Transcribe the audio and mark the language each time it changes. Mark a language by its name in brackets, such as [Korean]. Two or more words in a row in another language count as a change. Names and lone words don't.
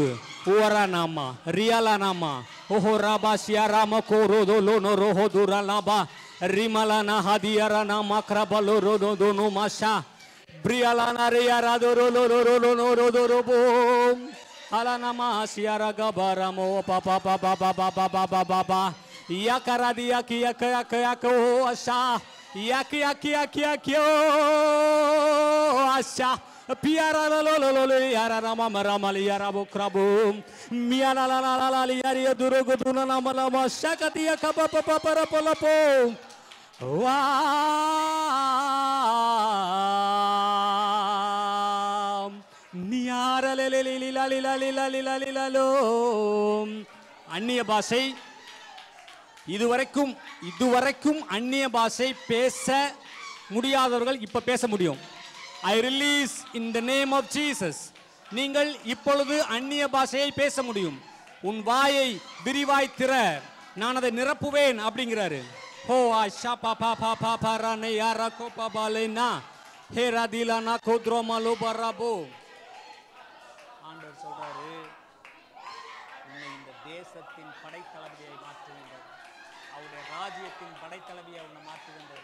[Tamil] ஓரா நாமா ரியாலா நாமா ஓஹோ ராபா ஷியாராமா கோரோதோ லோனோ ரோஹோ துராலாபா ரிமலானா ஹதியாரா நாமா கிரபலோ ரோதோ தோனோ மாஷா பிரியாலானா ரியாரா தோரோ லோரோ லோனோ ரோதோ ரோபோ அலானாமா ஷியாரா கபாராமோ பாபா பாபா பாபா பாபா பாபா யாக்கரா தியா கியா கயா கயா கோ ஆஷா யாக்கி யாக்கி யாக்கி யாக்கியோ ஆஷா Piara lo lo lo lo yara rama marama yara bokrabo miana la la la la yari duro goduna nama nama shakati yakaba papa para polapo wa niara le le li la li la li la li la li la lo அந்நிய பாஷை இதுவரைக்கும் அந்நிய பாஷை பேச முடியாதவர்கள் இப்ப பேச முடியும். [English] I release in the name of Jesus. [Tamil] நீங்கள் இப்பொழுது அந்நிய பாஷையை பேச முடியும். உன் வாயை விரிவாய் திற, நான் அதை நிரப்புவேன் அப்படிங்கிறாரு. ஹோ ஆஷா பாபா பாபா பரானே யாரா கோபா பாலேனா ஹேரா திலானா கோத்ரோமாலோ பராபோ. ஆண்டவர் சொல்றாரு, உன்னை இந்த தேசத்தின் படைத்தளபதியை மாற்றுகின்றார், அவருடைய ராஜ்யத்தின் படைத்தளபதியை உன்னை மாற்றுகின்றார்.